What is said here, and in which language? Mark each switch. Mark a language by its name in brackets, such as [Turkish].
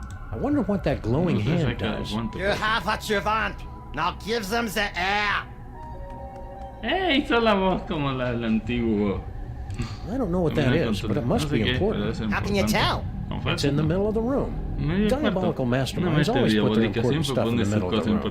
[English] I wonder what that glowing hand does. You have what you want. Now give them the air. [Spanish] Hizo la voz como la del antiguo. [English] I don't know what that is, but it must be important. How can you tell? It's in the middle of the room. Diabolical masterminds always put their important stuff in the middle of the room.